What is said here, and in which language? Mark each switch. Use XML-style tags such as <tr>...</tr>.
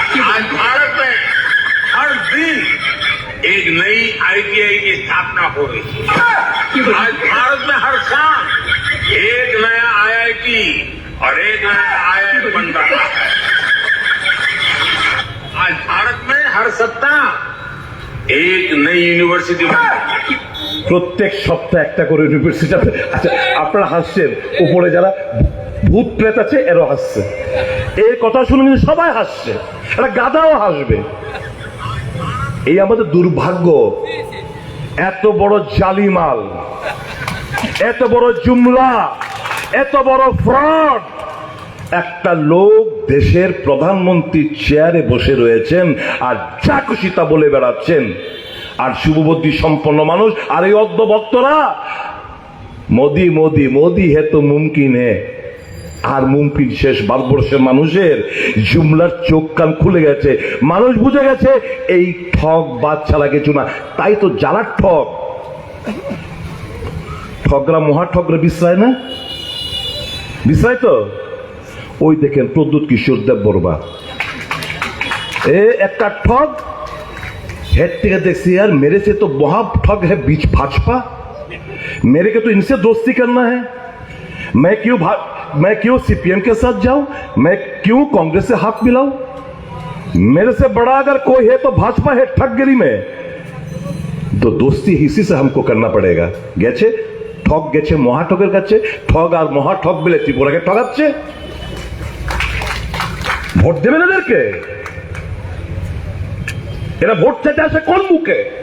<hi>आज भारत में हर दिन एक नई आईटीआई की स्थापना हो रही है। आज भारत में हर साल एक नया आईआईटी और एक नया आईआईएम बन रहा है। आज भारत में हर सत्ता एक नई यूनिवर्सिटी बन रही है।</hi> <bn>প্রত্যেক সপ্তাহে একটা করে ইউনিভার্সিটি। আচ্ছা, আপনারা হাসছেন, উপরে যারা ভূত প্রেত আছে এরাও হাসছে। এই কথা শুনে কিন্তু সবাই হাসছে, একটা গাধাও হাসবে। এই আমাদের দুর্ভাগ্য, এত বড় জালিমাল, এত বড় জুমলা, এত বড় ফ্রড, একটা লোক দেশের প্রধানমন্ত্রীর চেয়ারে বসে রয়েছেন আর যা খুশি তা বলে বেড়াচ্ছেন। আর শুভবুদ্ধি সম্পন্ন মানুষ আর এই অর্ধভক্তরা মোদি মোদি মোদি</bn> <hi>হে তো মুমকিন হে।</hi> <bn>আর মুমকিন শেষ। ভারতবর্ষের মানুষের জুমলার চোখ কান খুলে গেছে, মানুষ বুঝে গেছে এই ঠক বাদ ছাড়া কিছু না। তাই তো যারা ঠকরা মহা ঠকরা বিশ্রায় না, বিশ্রায় তো। ওই দেখেন প্রদ্যুৎ কিশোর দেব বর্মা, এ একটা ঠগ, हेड থেকে</bn> <hi>देखती यार मेरे से तो बहुत ठग है बीच भाजपा, मेरे को तो इनसे दोस्ती करना है, मैं क्यों सीपीएम के साथ जाऊं, मैं क्यों कांग्रेस से हाथ मिलाऊं, मेरे से बड़ा अगर कोई है तो भाजपा है ठगगिरी में, तो दोस्ती इसी से हमको करना पड़ेगा।</hi> <bn>গেছে ঠগ, গেছে মহাঠগের কাছে, ঠগ আর মহাঠগ মিলে ত্রিপুরাকে ঠগাচ্ছে। ভোট দেবেন এদেরকে? এরা ভোট চাইতে আসে কোন মুখে?</bn>